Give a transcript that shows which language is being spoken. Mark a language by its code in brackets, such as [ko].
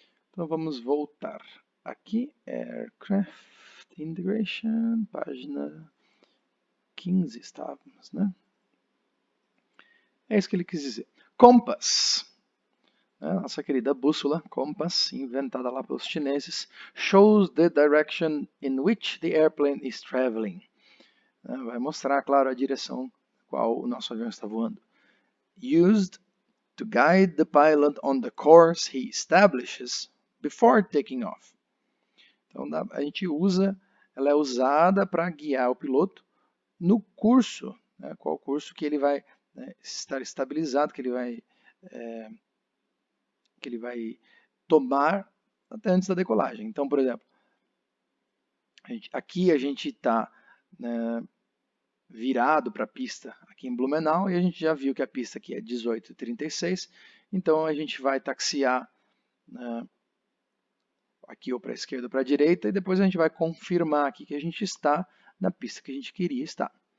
[pt] Então vamos voltar aqui, Aircraft Integration, página 15 estávamos, né? É isso que ele quis dizer. [en] Compass, [pt] nossa querida bússola, [en] Compass, [pt] inventada lá pelos chineses, [en] shows the direction in which the airplane is traveling. [pt] Vai mostrar, claro, a direção qual o nosso avião está voando. [en] Used to guide the pilot on the course he establishes before taking off. [pt] Então, a gente usa, ela é usada para guiar o piloto no curso, né, qual curso que ele vai, né, estar estabilizado, que ele vai tomar até antes da decolagem. Então, por exemplo, aqui a gente está, né, virado para a pista aqui em Blumenau, e a gente já viu que a pista aqui é 18:36, então a gente vai taxiar, né, aqui ou para a esquerda ou para a direita, e depois a gente vai confirmar aqui que a gente está na pista que a gente queria estar.